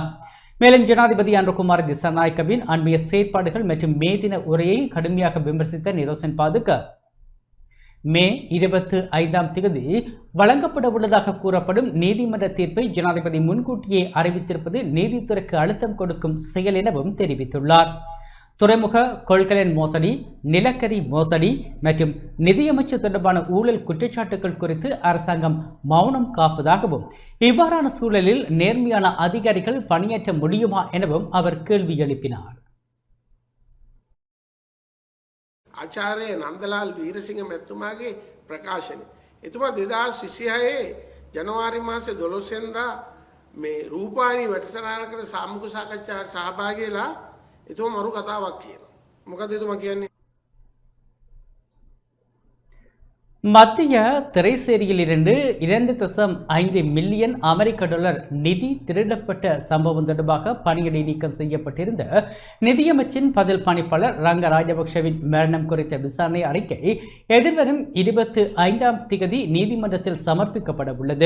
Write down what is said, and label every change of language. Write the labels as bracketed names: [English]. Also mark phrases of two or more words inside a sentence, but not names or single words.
[Tamil] மேலும் ஜனாதிபதி அன்றகுமார் திசாநாயக்கவின் அண்மைய செயற்பாடுகள் மற்றும் மே தின உரையை கடுமையாக விமர்சித்த நிரோஷன் பாதுக மே 25ஆம் தேதி வழங்கப்பட உள்ளதாக கூறப்படும் நீதிமன்ற தீர்ப்பை ஜனாதிபதி முன்கூட்டியே அறிவித்திருப்பது நீதித்துறைக்கு அழுத்தம் கொடுக்கும் செயல் எனவும் தெரிவித்துள்ளார். துறைமுக கொள்கலன் மோசடி, நிலக்கரி மோசடி மற்றும் நிதியமைச்சர் தொடர்பான ஊழல் குற்றச்சாட்டுகள் குறித்து அரசாங்கம் மௌனம் காப்பதாகவும் இவ்வாறான சூழலில் நேர்மையான அதிகாரிகள் பணியாற்ற முடியுமா எனவும் அவர் கேள்வி எழுப்பினார். [Sinhala] ආචාර්ය නන්දලාල් වීරසිංහ මැතිතුමාගේ ප්‍රකාශනය. එතුමා 2026 ජනවාරි මාසේ 12 වෙනිදා මේ රූපවාහිනී වැඩසටහනකට සාමුඛ සාකච්ඡාවට සහභාගී වෙලා එතුමා මරු කතාවක් කියනවා. මොකද එතුමා කියන්නේ? [Tamil] மத்திய திரைசேரியில் இருந்து 2.5 மில்லியன் அமெரிக்க டாலர் நிதி திருடப்பட்ட சம்பவம் தொடர்பாக பணியிடை நீக்கம் செய்யப்பட்டிருந்த நிதியமைச்சின் பதில் பணிப்பாளர் ரங்க ராஜபக்ஷவின் மரணம் குறித்த விசாரணை அறிக்கை எதிர்வரும் 25ஆம் தேதி நீதிமன்றத்தில் சமர்ப்பிக்கப்பட உள்ளது.